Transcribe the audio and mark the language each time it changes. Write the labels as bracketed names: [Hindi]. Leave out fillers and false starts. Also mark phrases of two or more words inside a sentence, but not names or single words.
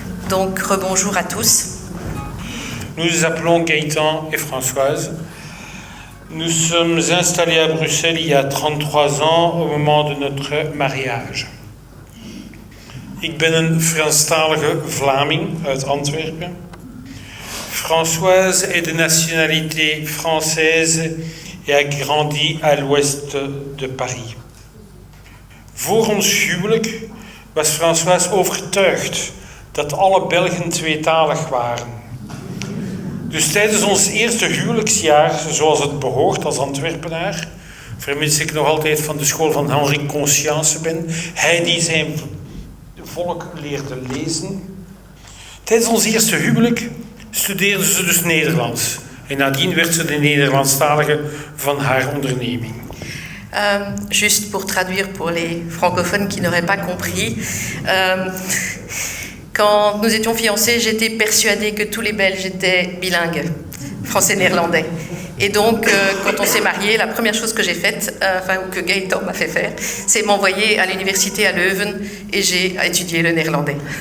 [French] Donc rebonjour à tous. Nous nous appelons Gaëtan et Françoise. Nous sommes installés à Bruxelles il y a 33 ans au moment de notre mariage. [Dutch] Ik ben een Franstalige Vlaming uit Antwerpen. [French] Françoise est de nationalité française et a grandi à l'ouest de Paris. [Dutch] Voor ons huwelijk was Françoise overtuigd dat alle Belgen tweetalig waren. Dus tijdens ons eerste huwelijksjaar, zoals het behoort als Antwerpenaar, vermits ik nog altijd van de school van Henri Conscience ben, hij die zijn volk leerde lezen. Tijdens ons eerste huwelijk studeerde ze dus Nederlands. En nadien werd ze de Nederlandstalige van haar onderneming. [French] Juste pour traduire pour les francophones qui n'auraient pas compris, quand nous étions fiancés, j'étais persuadée que tous les Belges étaient bilingues, français-néerlandais. Et donc, quand on s'est mariés, la première chose que j'ai faite, que Gaëtan m'a fait faire, c'est m'envoyer à l'université à Leuven et j'ai étudié le néerlandais.